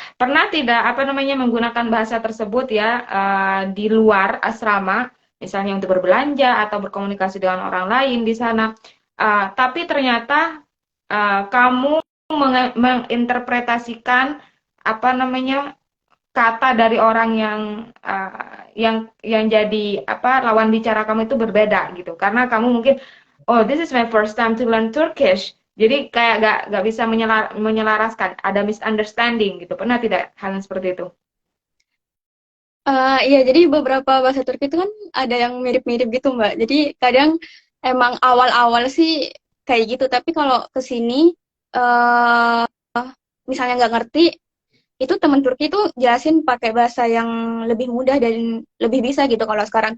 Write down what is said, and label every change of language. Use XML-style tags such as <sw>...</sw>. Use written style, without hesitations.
<id>Pernah tidak apa namanya menggunakan bahasa tersebut ya di luar asrama, misalnya untuk berbelanja atau berkomunikasi dengan orang lain di sana. Tapi ternyata kamu menginterpretasikan apa namanya kata dari orang yang jadi apa lawan bicara kamu itu berbeda gitu. Karena kamu mungkin</id> <en>Oh, this is my first time to learn Turkish.</en> <id>Jadi kayak gak bisa menyelaraskan, ada misunderstanding gitu. Pernah tidak hal yang seperti itu? Iya, jadi beberapa bahasa Turki itu kan ada yang mirip-mirip gitu, Mbak. Jadi kadang emang awal-awal sih kayak gitu, tapi kalau ke sini eh misalnya nggak ngerti, itu teman Turki itu jelasin pakai bahasa yang lebih mudah dan lebih bisa gitu kalau sekarang.</id>